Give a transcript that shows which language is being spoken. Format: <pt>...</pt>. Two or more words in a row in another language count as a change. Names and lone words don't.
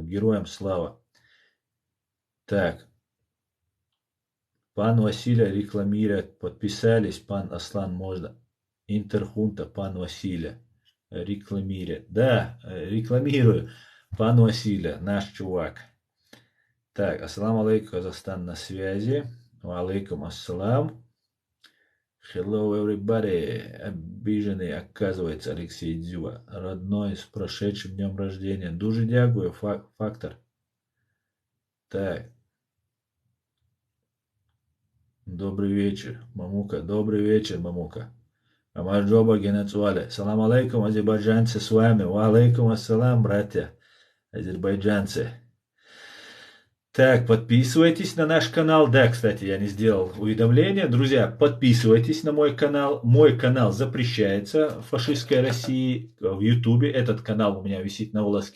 <ru>Героям слава. Так. Пан Василия рекламирует. Подписались. Пан Аслан можно. Интерхунта. Пан Василия. Рекламирует. Да, рекламирую. Пан Василия. Наш чувак. Так.</ru> <ar>السلام عليكم,</ar> <ru>Казахстан на связи.</ru> <ar>عليكم السلام.</ar> <en>Hello everybody,</en> <ru>обиженный, оказывается, Алексей Дзюба, родной, с прошедшим днем рождения.</ru> <uk>Дуже дякую, фактор. Так.</uk> <ru>Добрый вечер, Мамука, добрый вечер, Мамука.</ru> <ka>გამარჯობა გენაცვალე.</ka> <ar>سلام عليكم,</ar> <ru>азербайджанцы, с вами.</ru> <ar>وعليكم السلام,</ar> <ru>братья, азербайджанцы. Так, подписывайтесь на наш канал. Да, кстати, я не сделал уведомления. Друзья, подписывайтесь на мой канал. Мой канал запрещается в фашистской России в Ютубе. Этот канал у меня висит на волоске.</ru>